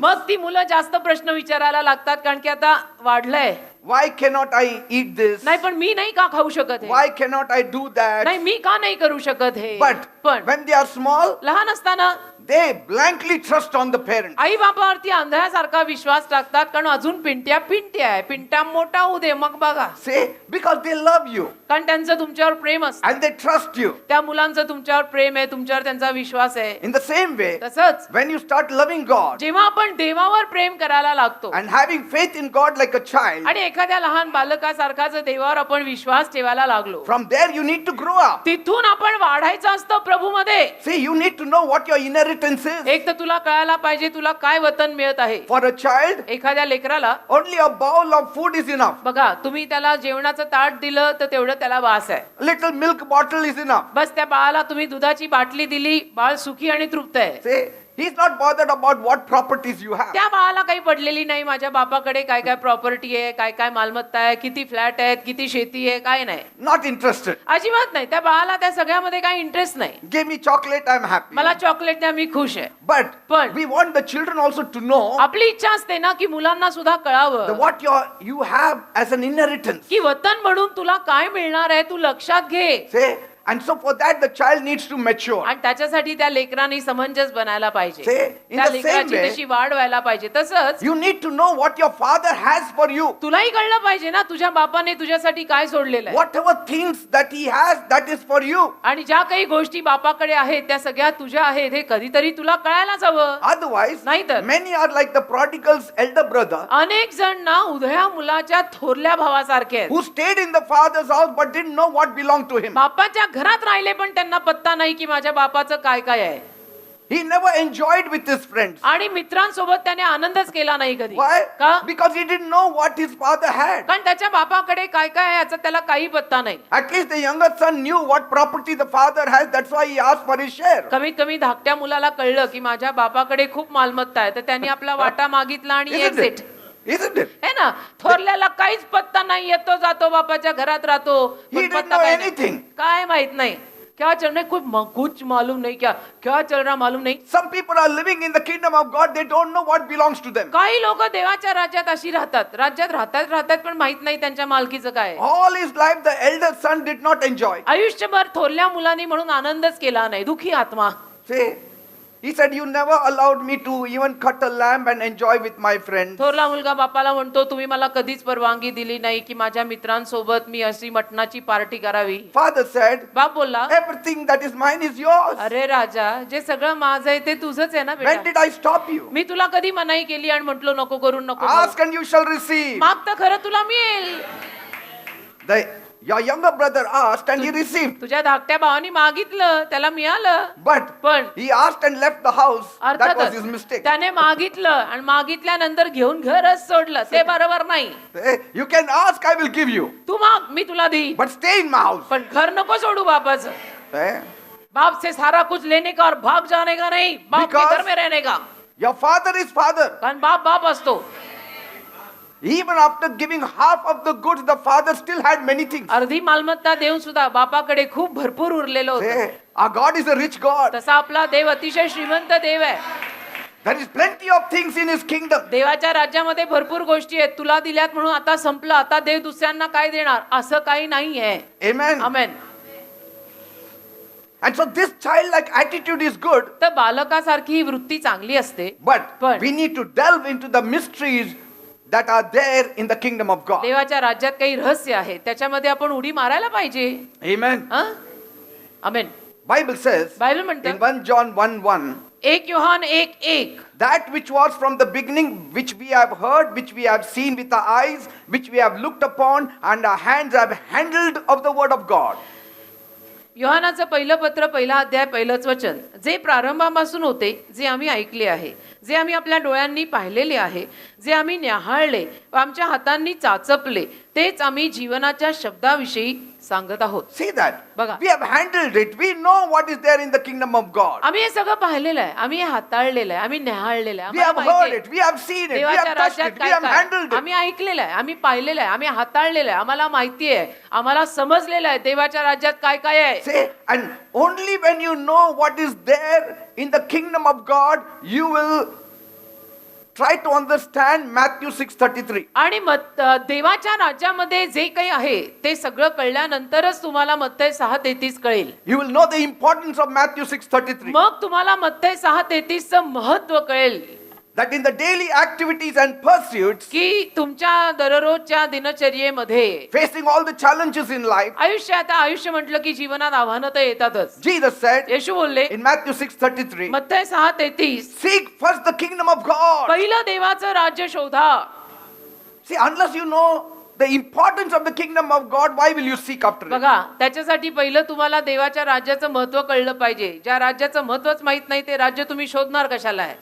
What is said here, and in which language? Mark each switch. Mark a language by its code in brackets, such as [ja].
[mr] मग ती मुलं जास्त प्रश्न विचारायला लागतात, कारण की आता वाढलंय. [en] Why cannot I eat this? [mr] नाही पण मी नाही का खाऊ शकत हे? [en] Why cannot I do that? [mr] नाही मी का नाही करू शकत हे? [en] But [mr] पण [en] when they are small, [mr] लहान असताना [en] they blankly trust on the parents. [mr] आई बापावरती आंधळ्यासारखा विश्वास टाकतात, कारण अजून पिंट्या आहे, पिंट्या मोठा होऊ दे मग बघा. [en] Say, because they love you [mr] कारण त्यांचं तुमच्यावर प्रेम असतं. [en] and they trust you. [mr] त्या मुलांचं तुमच्यावर प्रेम आहे, तुमच्यावर त्यांचा विश्वास आहे. [en] In the same way, [mr] तसंच [en] when you start loving God [mr] जेव्हा आपण देवावर प्रेम करायला लागतो [en] and having faith in God like a child, [mr] आणि एखाद्या लहान बालकासारखा जर देवावर आपण विश्वास ठेवायला लागलो, [en] from there you need to grow up. [mr] तिथून आपण वाढायचं असतं प्रभूमध्ये. [en] See, you need to know what your inheritance is. [mr] एक तर तुला कळायला पाहिजे तुला काय वतन मिळत आहे. [en] For a child, [mr] एखाद्या लेकराला [en] only a bowl of food is enough. [mr] बघा, तुम्ही त्याला जेवणाचं ताट दिलं तर तेवढं त्याला वास आहे. [en] Little milk bottle is enough. [mr] बस त्या बाळाला तुम्ही दुधाची बाटली दिली, बाळ सुखी आणि तृप्त आहे. [en] Say, he's not bothered about what properties you have. [mr] त्या बाळाला काही पडलेली नाही माझ्या बापाकडे काय काय प्रॉपर्टी आहे, काय काय मालमत्ता आहे, किती फ्लॅट आहेत, किती शेती आहे, काय नाही. [en] Not interested. [mr] अजिबात नाही. त्या बाळाला त्या सगळ्यामध्ये काही इंटरेस्ट नाही. [en] Give me chocolate, I'm happy. [mr] मला चॉकलेट द्या, मी खुश आहे. [en] But we want the children also to know [mr] आपली इच्छा असते ना की मुलांना सुद्धा कळावं [en] what you have as an inheritance. [mr] की वतन म्हणून तुला काय मिळणार आहे, तू लक्षात घे. [en] Say, and so for that the child needs to mature. [mr] आणि त्याच्यासाठी त्या लेकरांनी समंजस बनायला पाहिजे. [en] Say, in [mr] त्या [en] the same [mr] लेकराची [en] way, [mr] तशी वाढ व्हायला पाहिजे. तसंच [en] you need to know what your father has for you. [mr] तुलाही कळलं पाहिजे ना तुझ्या बापाने तुझ्यासाठी काय सोडलेलं आहे. [en] Whatever things that he has, that is for you. [mr] आणि ज्या काही गोष्टी बापाकडे आहेत त्या सगळ्या तुझ्या आहेत हे कधीतरी तुला कळायलाच हवं. [en] Otherwise, [mr] नाहीतर. [en] many are like the prodigal's elder brother [mr] अनेक जण ना उधळ्या मुलाच्या थोरल्या भावासारखे आहेत. [en] who stayed in the father's house but didn't know what belonged to him. [mr] बापाच्या घरात राहिले पण त्यांना पत्ता नाही की माझ्या बापाचं काय काय आहे. [en] He never enjoyed with his friends. [mr] आणि मित्रांसोबत त्याने आनंदच केला नाही कधी. [en] Why? [mr] का? [en] Because he didn't know what his father had. [mr] कारण त्याच्या बापाकडे काय काय आहे याचा त्याला काही पत्ता नाही. [en] At least the younger son knew what property the father has. That's why he asked for his share. [mr] कमीत कमी धाकट्या मुलाला कळलं की माझ्या बापाकडे खूप मालमत्ता आहे, तर त्यांनी आपला वाटा मागितला आणि [en] Isn't exit. it? Isn't it? [hi] है ना. [mr] थोरल्याला काहीच पत्ता नाही, येतो जातो बापाच्या घरात राहतो, पण [en] He didn't [mr] पत्ता [en] know [mr] काय नाही. [en] anything. [mr] काय माहित नाही [hi] क्या चल रहा है, कुछ मालूम नहीं, क्या चल रहा मालूम नहीं. [en] Some people are living in the kingdom of God. They don't know what belongs to them. [mr] काही लोक देवाच्या राज्यात अशी राहतात, राज्यात राहतात पण माहित नाही त्यांच्या मालकीचं काय आहे. [en] All his life, the elder son did not enjoy. [mr] आयुष्यभर थोरल्या मुलांनी म्हणून आनंदच केला नाही, दुखी आत्मा. [en] Say, he said, you never allowed me to even cut a lamb and enjoy with my friends. [mr] थोरला मुलगा बापाला म्हणतो, तुम्ही मला कधीच परवानगी दिली नाही की माझ्या मित्रांसोबत मी अशी मटणाची पार्टी करावी. [en] Father said, [mr] बाप बोलला, [en] everything that is mine is yours. [mr] अरे राजा, जे सगळं माझं आहे ते तुझंच आहे ना [en] When [mr] बेटा. [en] did I stop you? [mr] मी तुला कधी मनाई केली आणि म्हटलो नको करू नको करू? [en] Ask and you shall receive. [mr] माग तर खरं तुला मिळेल. [en] Your younger brother asked and he received. [mr] तुझ्या धाकट्या भावानी मागितलं त्याला मिळालं. [en] But [mr] पण [en] he asked and left the house. That was [mr] अर्थातच [en] his mistake. [mr] त्याने मागितलं आणि मागितल्यानंतर घेऊन घरच सोडलं, ते बरोबर नाही. [en] You can ask, I will give you. [mr] तू माग, मी तुला देईन, [en] But stay in my house. [mr] पण घर नको सोडू बापाचं. Eh? [hi] बाप से सारा कुछ लेने का और भाग जाने का नहीं, बाप के [en] Because- [hi] घर में रहने का. [en] Your father is father. [mr] कारण बाप असतो. [en] Even after giving half of the goods, the father still had many things. [mr] अर्धी मालमत्ता देऊन सुद्धा बापाकडे खूप भरपूर उरलेलं होतं. [en] Say, our God is a rich God. [mr] तसा आपला देव अतिशय श्रीमंत देव आहे. [en] There is plenty of things in his kingdom. [mr] देवाच्या राज्यामध्ये भरपूर गोष्टी आहेत. तुला दिल्यात म्हणून आता संपलं, आता देव दुसऱ्यांना काय देणार असं काही नाही आहे. [en] Amen. [mr] Amen. [en] And so this childlike attitude is good. [mr] तर बालकासारखी ही वृत्ती चांगली असते. [en] But But- we need to delve into the mysteries that are there in the kingdom of God. [mr] देवाच्या राज्यात काही रहस्य आहे, त्याच्यामध्ये आपण उडी मारायला पाहिजे. [en] Amen. [mr] हं? आमेन. [en] Bible says [mr] बायबल [en] in [mr] म्हणतं [en] 1 John 1:1, [mr] 1 Yohan 1:1 [en] That which was from the beginning, which we have heard, which we have seen with our eyes, which we have looked upon, and our hands have handled of the word of God. [mr] योहानाचं पहिलं पत्र, पहिला अध्याय, पहिलंच वचन, जे प्रारंभापासून होते, जे आम्ही ऐकले आहे, जे आम्ही आपल्या डोळ्यांनी पाहिलेले आहे, जे आम्ही न्याहाळले व आमच्या हातांनी चाचपले, तेच आम्ही जीवनाच्या शब्दाविषयी सांगत आहोत. [en] See that? [mr] बघा. [en] We have handled it. We know what is there in the kingdom of God. [mr] आम्ही हे सगळं पाहिलेलं आहे, आम्ही हे हाताळलेलं आहे, आम्ही न्याहाळलेलं आहे, [en] We have [mr] आम्हाला [en] heard [mr] आहे. [en] We have seen it. We [mr] देवाच्या [en] have touched [mr] राज्यात [en] it. We [mr] काय [en] have [mr] काय [en] handled it. [mr] आम्ही ऐकलेलं आहे, आम्ही पाहिलेलं आहे, आम्ही हाताळलेलं आहे, आम्हाला माहिती आहे, आम्हाला समजलेलं आहे देवाच्या राज्यात काय काय आहे. [en] Say, and only when you know what is there in the kingdom of God, you will try to understand Matthew 6:33. [mr] आणि देवाच्या राज्यामध्ये जे काही आहे ते सगळं कळल्यानंतरच तुम्हाला मत्तय 6:33 कळेल. [en] You will know the importance of Matthew 6:33. [mr] मग तुम्हाला मत्तय 6:33 चं महत्व कळेल [en] That in the daily activities and pursuits, [mr] की तुमच्या दररोजच्या दिनचर्येमध्ये [en] facing all the challenges in life, [mr] आयुष्य म्हटलं की जीवनात आव्हानं तर येतातच. [en] Jesus said [mr] येशू बोलले [en] in Matthew 6:33, [mr] मत्तय 6:33 [en] seek first the kingdom of God. [mr] पहिलं देवाचं राज्य शोधा. [en] See, unless you know the importance of the kingdom of God, why will you seek after it? [mr] बघा, त्याच्यासाठी पहिलं तुम्हाला देवाच्या राज्याचं महत्व कळलं पाहिजे. ज्या राज्याचं महत्वच माहित नाही ते राज्य तुम्ही शोधणार कशाला आहे.